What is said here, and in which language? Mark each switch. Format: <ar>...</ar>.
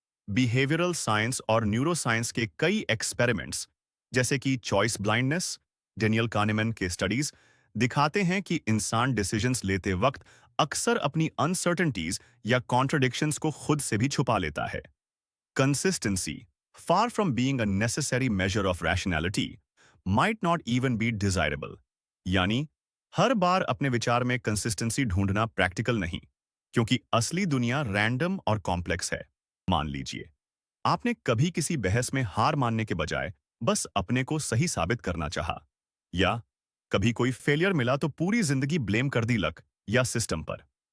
<hi>Behavioural science और neuroscience के कई एक्सपेरिमेंट्स, जैसे कि चॉइस ब्लाइंडनेस, डेनियल कानेमैन के स्टडीज, दिखाते हैं कि इंसान डिसीजंस लेते वक्त अक्सर अपनी अनसर्टेनिटीज या कॉन्ट्रडिक्शंस को खुद से भी छुपा लेता है।</hi> <en>Consistency, far from being a necessary measure of rationality, might not even be desirable.</en> <hi>यानी हर बार अपने विचार में कंसिस्टेंसी ढूंढना प्रैक्टिकल नहीं, क्योंकि असली दुनिया रैंडम और कॉम्प्लेक्स है। मान लीजिए, आपने कभी किसी बहस में हार मानने के बजाय बस अपने को सही साबित करना चाहा, या कभी कोई फेलियर मिला तो पूरी जिंदगी ब्लेम कर दी लक या सिस्टम पर।</hi>